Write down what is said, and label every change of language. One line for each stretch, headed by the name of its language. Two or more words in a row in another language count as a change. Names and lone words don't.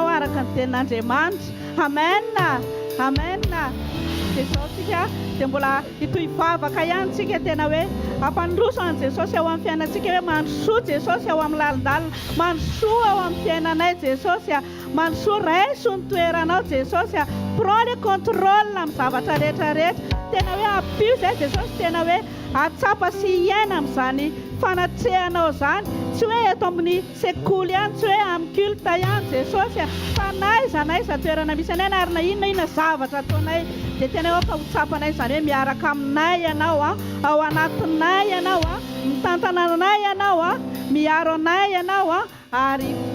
Malagasy: araka ny tenin'Andriamanitra amen amen dia izao tsika dia mbola hitohivavaka ihany tsika tena hoe ampandroso an Jesosy ao amin'ny fiainantsika hoe mandrosoa Jesosy ao amin'ny lalindalina mandrosoa ao amin'ny fiainanay Jesosy mandrosoa raiso ny toeranao Jesosy
French: prends le contrôle
Malagasy: amin'ny zavatra rehetrarehetra tena hoe ampio izay Jesosy tena hoe atsapa sy hiaina amin'izany fanatrehanao izany tsy hoe eto amin'ny sekoly ihany tsy hoe amin'ny culte ihany Jesosy fa naiza toerana misy anay ary na inona zavatra ataonay dia tena hoe ka ho tsapanay izany hoe miaraka aminay ianao ao anatinay ianao mitantana anay ianao miaro anay ianao ary